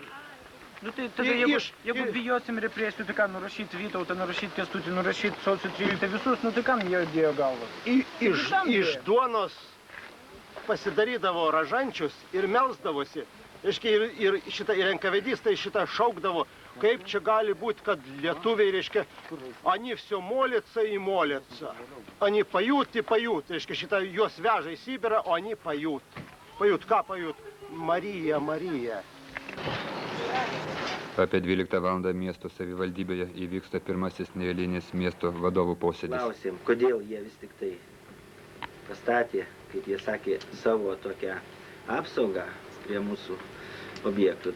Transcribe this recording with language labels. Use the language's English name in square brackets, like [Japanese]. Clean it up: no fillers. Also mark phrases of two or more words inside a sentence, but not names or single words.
[Lithuanian] Nu tai tada jeigu bijosim represijų, tai ką, nurašyti Vytautą, nurašyti Kęstutį, nurašyti sausio 13 visus, nu tai kam jie dėjo galvas? Iš duonos pasidarydavo ražančius ir melsdavosi. Reiškia, ir enkavedistai šitą šaukdavo, kaip čia gali būti, kad lietuviai, reiškia, [Russian] они все молятся и молятся. Они поют и поют. [Lithuanian] Reiškia, šitą juos veža į Sibirą, o [Russian] они поют. Поют, ką поют? [Lithuanian] Marija, Marija. Apie 12 valandą miesto savivaldybėje įvyksta pirmasis neeilinis miesto vadovų posėdis. Klausėm, kodėl jie vis tik tai pastatė, kaip jie sakė, savo tokią apsaugą prie mūsų objektų.